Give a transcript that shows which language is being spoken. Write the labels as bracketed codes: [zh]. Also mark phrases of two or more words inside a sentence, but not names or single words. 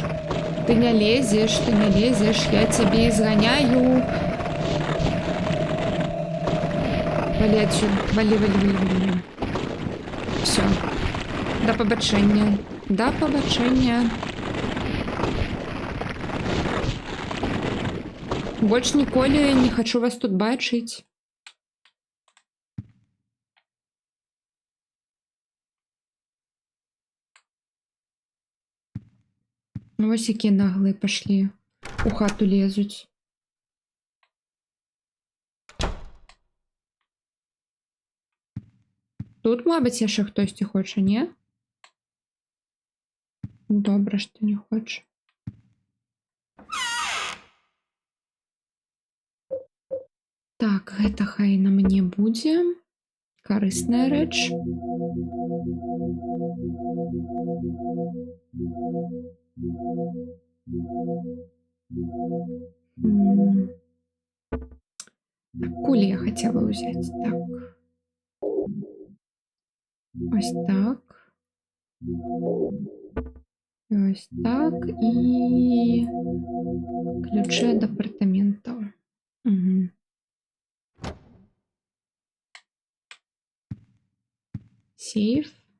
[ru] Ты не лезешь, ты не лезешь. Я тебе изгоняю. Вали отсюда. Вали, вали, вали, вали. Все. [uk] До побачення. До побачення. Больше ніколи не хочу вас тут бачить. Ну, ось які [ru] наглые пошли. [uk] У хату лезуть. Тут, мабуть, [be] яшчэ хтосьці хоче, не? [uk] Добре, що не хоче. Так, [be] гэта хай на мне будзе. Карысная рэч. [ru] Кулі я хотела взять. [uk] Так. Ось так. Ось так. І ключі від апартаментів. Угу. Сейф.